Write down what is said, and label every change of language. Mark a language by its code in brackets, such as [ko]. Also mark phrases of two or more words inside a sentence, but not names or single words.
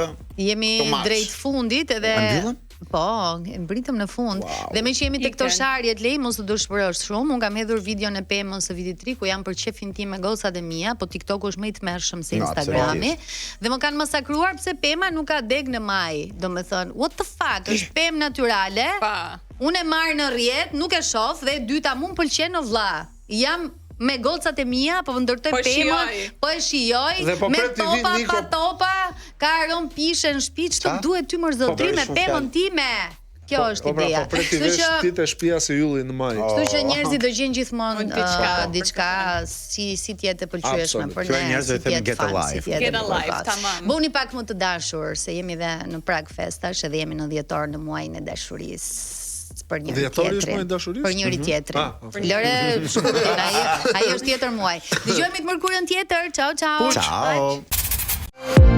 [sq] Jemi drejt fundit edhe po, mbritëm në fund. Dhe me që jemi te këto sharjet Lej, mos të dëshpërosh shumë. Unë kam hedhur videon e Pemës së vitit 3 ku jam për shefin tim me gocat e mia, po TikToku është më i tmerrshëm se Instagrami. Dhe më kanë masakruar pse Pema nuk ka deg në maj. Domethënë, [en] what the fuck, [sq] është pemë natyrale. Unë e marr në rrjet, nuk e shoh dhe e dyta mua m'pëlqen o vlla. Jam me gocat e mia, po ndërtoj pemën, po e shijoj, me topa, pa topa, ka arom pishe në shtëpi, ç'to duhet ty mërzotri me pemën time. Kjo është ideja. Po preti vesh ti të shtëpia se ylli në maj. Kështu që njerëzit do gjejnë gjithmonë diçka si të jetë e pëlqyeshme për ne. Njerëzit thënë [en] get alive. Get alive, [sq] tamam. Bëni pak më të dashur, se jemi dhe në prag festash edhe jemi në dhjetor në muajin e dashurisë. Për njëri tjetrin. Për njëri tjetrin. Lore, shkurtin, ai është tjetër muaj. Dëgjojmë të mërkurën tjetër. [it] Ciao, ciao.